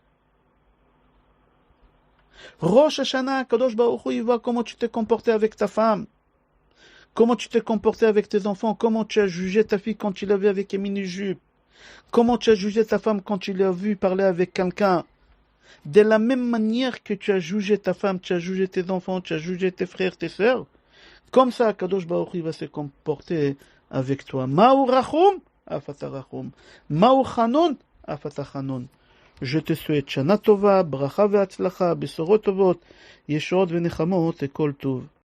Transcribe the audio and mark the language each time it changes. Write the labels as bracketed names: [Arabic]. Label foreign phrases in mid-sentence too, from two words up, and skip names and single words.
[Hebrew] ראש השנה, קדוש ברוך הוא, [French] il voit comment tu t'es comporté avec ta femme, comment tu t'es comporté avec tes enfants, comment tu as jugé ta fille quand tu l'as vu avec une mini-jupe, comment tu as jugé ta femme quand tu l'as vu parler avec quelqu'un. De la même manière que tu as jugé ta femme, tu as jugé tes enfants, tu as jugé tes frères, tes sœurs, comme ça, [Hebrew] קדוש ברוך הוא [French] va se comporter avec toi. [Hebrew] מה הוא רחום, אף אתה רחום. מה הוא חנון, אף אתה חנון. [French] Je te souhaite [Hebrew] שנה טובה, ברכה והצלחה, בשורות טובות, ישועות ונחמות [French] et [Hebrew] כל טוב.